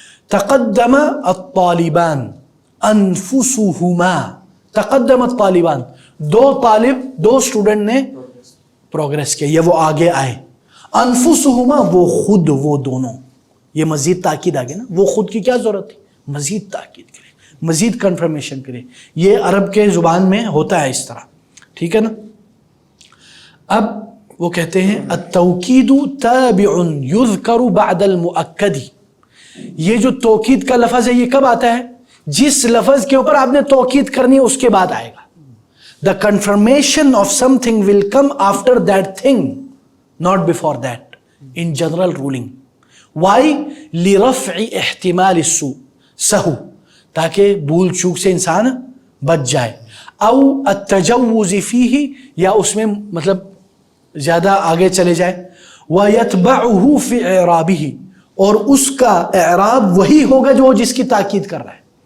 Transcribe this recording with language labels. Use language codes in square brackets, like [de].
[ar] تقدم الطالبان انفسہما، تقدم الطالبان، [ur] دو اسٹوڈنٹ نے پروگریس کیا، یا وہ آگے آئے. انفسہما، وہ خود، وہ دونوں، یہ مزید تاکید آگے نا. وہ خود کی کیا ضرورت تھی؟ مزید تاکید کرے، مزید کنفرمیشن کرے. یہ عرب کے زبان میں ہوتا ہے اس طرح. ٹھیک ہے نا. اب وہ کہتے ہیں [ar] التوکید تابع یذکر بعد المؤکد. [ur] یہ جو توکید کا لفظ ہے یہ کب آتا ہے؟ جس لفظ کے اوپر آپ نے توکید کرنی ہے اس کے بعد آئے گا. [en] The confirmation of something will come after that thing, not before that, in general ruling. Why? [ar] لِرَفْعِ احتمال السوء سہو، [ur] تاکہ بھول چوک سے انسان بچ جائے. [ar] او التجوز فیہ، [ur] یا اس میں مطلب زیادہ آگے چلے جائے. [ar] وَيَتْبَعُهُ فِي إِعْرَابِهِ، [ur] اور اس کا اعراب وہی ہوگا جو جس کی تاکید کر رہا ہے.